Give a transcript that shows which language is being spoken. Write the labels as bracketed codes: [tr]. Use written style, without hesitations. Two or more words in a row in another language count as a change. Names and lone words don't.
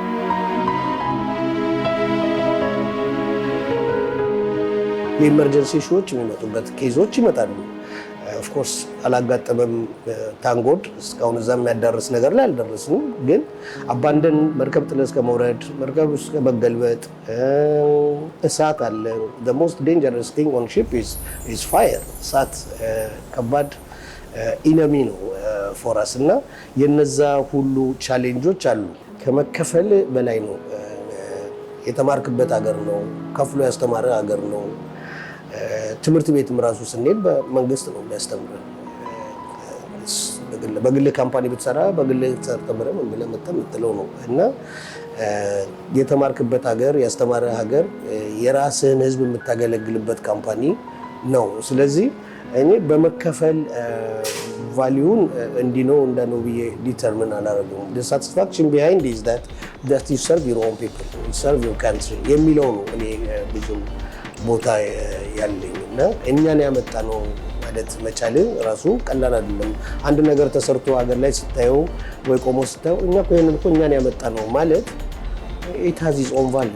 [am] የኢመርጀንሲ ሾዎች የሚመጡበት ኬዞች ይመጣሉ። [en] of course [am] አላጋጠመም። ታንጎድ እስካሁን እዛ የሚያዳርስ ነገር ላይ አልደረስንም። ግን አባንደን መርከብ ጥለ እስከ መውረድ፣ መርከብ እስከ መገልበጥ፣ እሳት አለ። [en] the most dangerous thing on ship is fire። [am] እሳት ከባድ ኢነሚ ነው [en] for us [am] እና የነዛ ሁሉ ቻሌንጆች አሉ። ከመከፈል በላይ ነው። የተማርክበት ሀገር ነው፣ ከፍሎ ያስተማረ ሀገር ነው። ትምህርት ቤትም ራሱ ስንሄድ በመንግስት ነው የሚያስተምረን። በግል ካምፓኒ ብትሰራ በግል ተምረህ ምን ብለህ መተህ የምትለው ነው እና የተማርክበት ሀገር ያስተማረ ሀገር የራስህን ሕዝብ የምታገለግልበት ካምፓኒ ነው። ስለዚህ እኔ በመከፈል ቫልዩን እንዲህ ነው እንደ ነው ብዬ ዲተርሚን አላደረገውም። [en] the satisfaction behind is that you serve your own people, you serve your country [am] የሚለው ነው እኔ ብዙም ቦታ ያለኝና እኛን ያመጣ ነው ማለት መቻል ራሱ ቀላል አይደለም። አንድ ነገር ተሰርቶ ሀገር ላይ ስታየው ወይ ቆሞ ስታየው እኛ እኮ ይሄንን እኮ እኛን ያመጣ ነው ማለት [en] it has its own value.